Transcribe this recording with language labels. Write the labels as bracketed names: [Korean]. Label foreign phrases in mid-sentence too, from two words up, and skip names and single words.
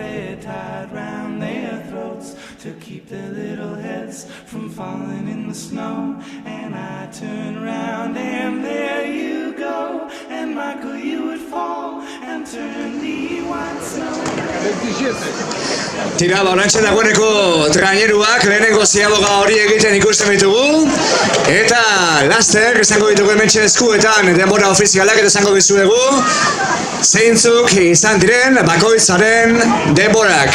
[English] they're tied round their throats to keep their little heads from falling in the snow. And I turn round and there you go, and Michael, you would fall and turn the white snow. [Basque] Tira, horrentxe dagoeneko traineruak lehenengo ziaboga hori egiten ikusten ditugu. Eta laster, izango ditugu hementxe eskuetan denbora ofizialak eta izango dizuegu zeintzuk izan diren bakoitzaren denborak.